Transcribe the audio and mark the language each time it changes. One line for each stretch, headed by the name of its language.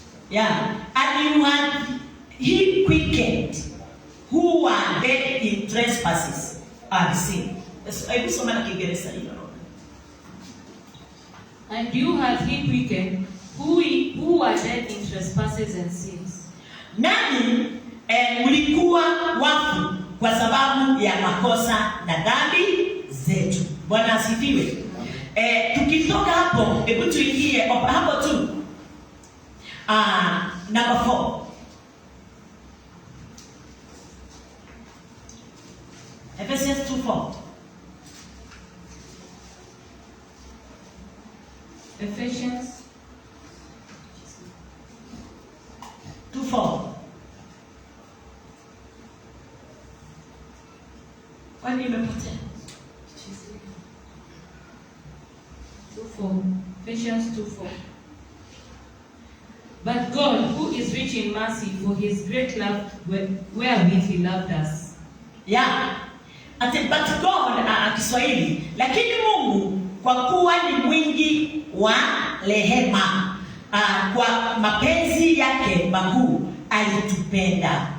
English: Yeah, and you had he quickened who were dead in trespasses and sin.
Swahili: Hebu soma na Kiingereza hilo.
English: And you had he quickened who were dead in trespasses and sins.
Swahili: Nani ulikuwa wafu kwa sababu ya makosa na dhambi zetu. Bwana asifiwe. Tukitoka hapo, hebu tuingie hapo tu.
English: Number 4. Ephesians 2:4. Ephesians 2:4.
Swahili: Kwani imepotea?
English: 2:4. Ephesians 2:4. But God, who is rich in mercy, for his great love wherewith he loved us. Yeah. But God,
Swahili: Kiswahili, lakini Mungu kwa kuwa ni mwingi wa rehema, kwa mapenzi yake makuu alitupenda.